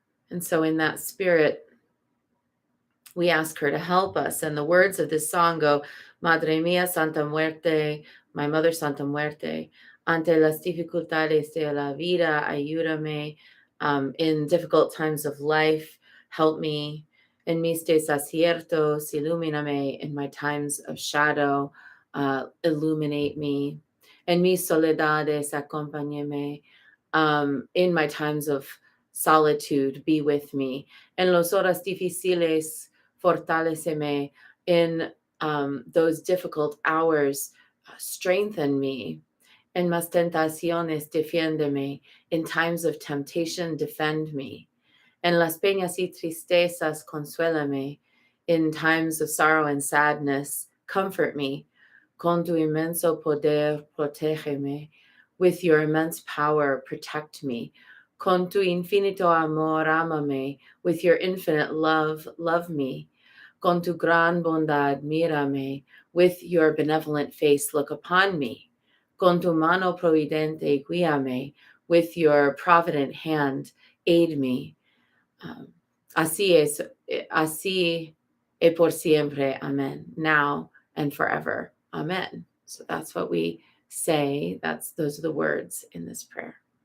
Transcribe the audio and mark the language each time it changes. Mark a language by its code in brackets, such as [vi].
[en] And so, in that spirit, we ask her to help us. And the words of this song go, [es] Madre mía Santa Muerte, [en] my mother Santa Muerte, [es] ante las dificultades de la vida, ayúdame. [en] In difficult times of life, help me. [es] En mis desaciertos, ilumíname. [en] In my times of shadow, illuminate me. [es] En mis soledades, acompáñame. [en] In my times of solitude, be with me. [es] En los horas difíciles, fortaleceme. [en] In those difficult hours, strengthen me. [es] En las tentaciones, defiéndeme. [en] In times of temptation, defend me. [es] En las penas y tristezas, consuélame. [en] In times of sorrow and sadness, comfort me. [es] Con tu inmenso poder, protégeme. [en] With your immense power, protect me. [es] Con tu infinito amor, ámame. [en] With your infinite love, love me. [es] Con tu gran bondad, mírame. [en] With your benevolent face, look upon me. [es] Con tu mano providente, guíame. [en] With your provident hand, aid me. [es] Así es, así y por siempre, amen. [en] Now and forever, amen. So that's what we say. Those are the words in this prayer.